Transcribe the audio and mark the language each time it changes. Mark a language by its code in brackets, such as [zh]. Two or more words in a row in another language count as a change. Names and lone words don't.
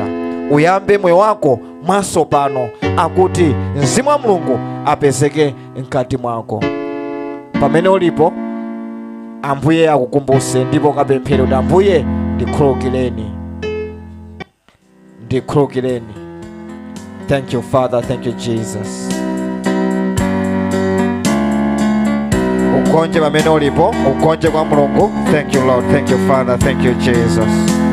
[ny] Uyambe moyo wako mwatsopano, akuti mzimu wa Mulungu apezeke mkati mwako. Pamene ulipo Ambuye akukumbuse, ndipo kapemphere kuti Ambuye ndikhululukireni, ndikhululukireni. [en] Thank you Father, thank you Jesus. [ny] Ukonje pamene ulipo, ukonje kwa Mulungu. [en] Thank you Lord, thank you Father, thank you Jesus.